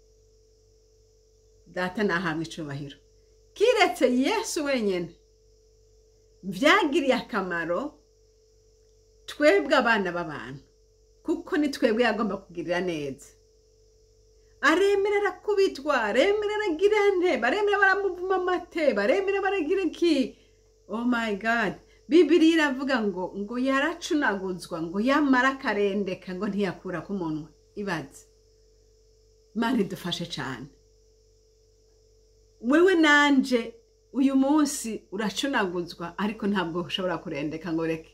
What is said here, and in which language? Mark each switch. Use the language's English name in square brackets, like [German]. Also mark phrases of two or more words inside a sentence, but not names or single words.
[Rundi] Data nahabwa icubahiro. Kiretse Yesu wenyene vyagiriye akamaro twebwe abana b'abantu, kuko ni twebwe yagomba kugirira neza. Aremera arakubitwa, aremera aragira nte, aremera baramuvuma amate, baremera baragira iki. [English] Oh my God, [Rundi] Bibiliya iravuga ngo yaracunaguzwa, ngo yamara akarendeka ngo ntiyakura ku munwa. Ibaze. Imana idufashe cyane. Wewe nanje uyu munsi uracunaguzwa, ariko ntabwo ushobora kurendeka ngo reke.